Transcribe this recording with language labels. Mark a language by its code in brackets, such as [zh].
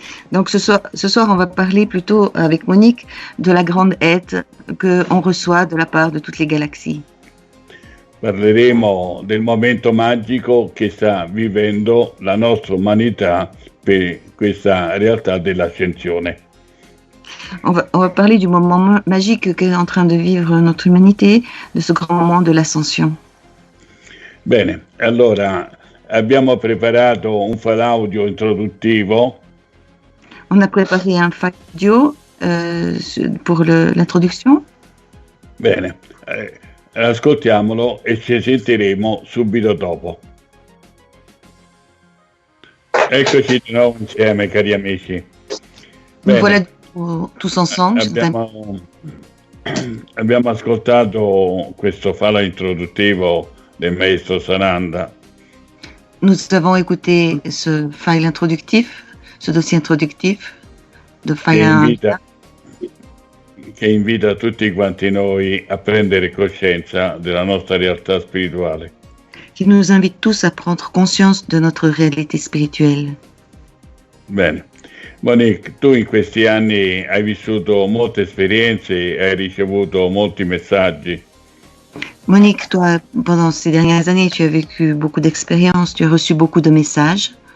[fr] Donc ce soir, on va parler plutôt avec Monique de la grande aide qu'on reçoit de la part de toutes les galaxies. [it] Parleremo del momento magico che sta vivendo la nostra umanità per questa realtà dell'ascensione. [fr] On va parler du moment magique qu'est en train de vivre notre humanité, de ce grand moment de l'ascension. [it] Bene, allora abbiamo preparato un file audio introduttivo. [fr] On a préparé un file audio pour l'introduction. [it] Bene, ascoltiamolo e ci sentiremo subito dopo. Eccoci di nuovo insieme, cari amici. [fr] Bene, voilà tous ensemble. [it] Abbiamo ascoltato questo file introduttivo del maestro Sananda. [fr] Nous avons écouté ce file introductif, ce dossier introductif de file [it] che invita tutti quanti noi a prendere coscienza della nostra realtà spirituale. [fr] Qui nous invite tous à prendre conscience de notre réalité spirituelle. [it] Bene. Monique, tu in questi anni hai vissuto molte esperienze, hai ricevuto molti messaggi. [fr] Monique, toi, pendant ces dernières années, tu as vécu beaucoup d'expériences, tu as reçu beaucoup de messages.